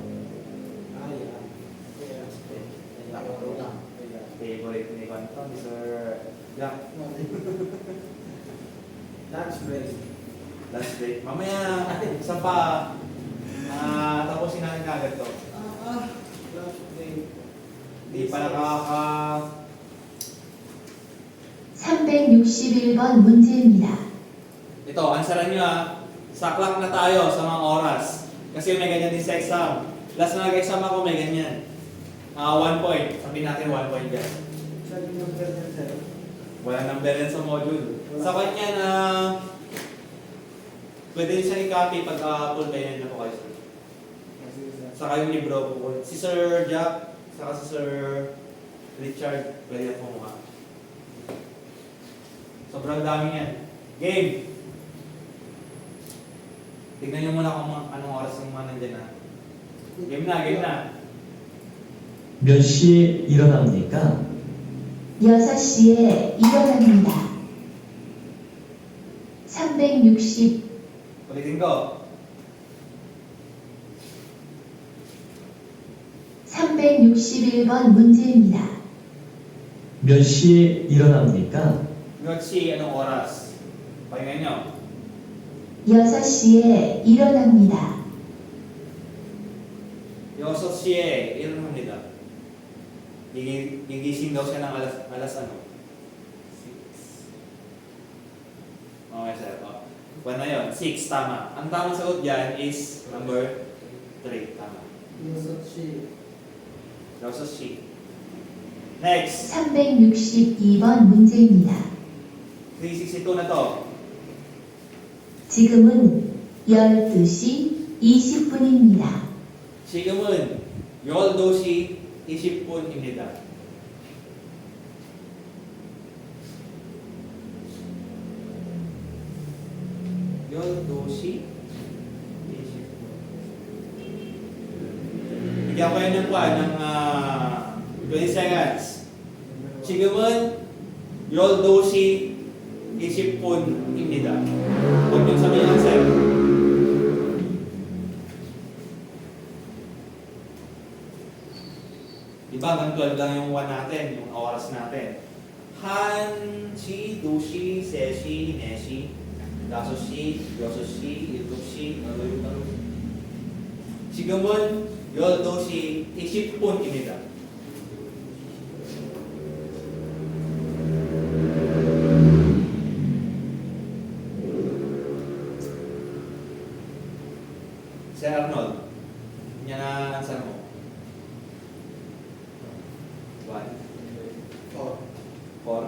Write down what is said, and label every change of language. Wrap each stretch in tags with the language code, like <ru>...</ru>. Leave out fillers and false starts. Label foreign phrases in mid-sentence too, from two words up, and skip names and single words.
<tl>Favorite ni Kwanto, ni Sir Jack.</tl> <en>Last break.</en> <tl>Mamaya, isa pa. Tapusin natin agad to. Di pa nakaka...</tl> <ko>361번 문제입니다.</ko> <tl>Ito, answeran nyo ha. Sa clock na tayo sa mga oras. Kasi may ganyan din sa exam. Last na nag-exam ako, may ganyan.</tl> <en>1 point.</en> <tl>Sabihin natin 1 point dyan. Walang number yan sa module. Sa kanya na... pwede rin siya i-copy pag</tl> <en>full payment</en> <tl>na po kayo. Saka yung libro po. Si Sir Jack, saka si Sir Richard, pwede na po mga. Sobrang dami yan. Game! Tignan nyo muna kung anong oras yung mga nandyan na. Game na, game na.</tl> <ko>몇 시에 일어납니까? 6시에 일어납니다. 360,</ko> <tl>Ulitin ko.</tl> <ko>361번 문제입니다. 몇 시에 일어납니까? 몇 시,</ko> <tl>anong oras? Pakinggan nyo.</tl> <ko>6시에 일어납니다. 6시에 일어납니다.</ko> <tl>Gigising daw siya ng alas ano? 6. Okay, sir. Oh. 1 na yun. 6, tama. Ang tamang sagot dyan is number 3. Tama.</tl> <ko>6시.</ko> <en>Next.</en> <ko>362번 문제입니다.</ko> <tl>362 na to.</tl> <ko>지금은 12시 20분입니다. 지금은 12시 20분입니다. 열도시 20분.</ko> <tl>Bigyan ko yan ng 20 seconds.</tl> <ko>지금은 12시 20분입니다.</ko> <tl>Huwag niyong sabihin ang sir. Diba, hanggang 12 lang yung 1 natin, yung oras natin.</tl> <ko>1시, 2시, 3시, 4시, 5시, 6시, 7시, 8시. 지금은 12시 20분입니다.</ko> <tl>Sir Arnold, yan na answer mo. 1. 4.</tl>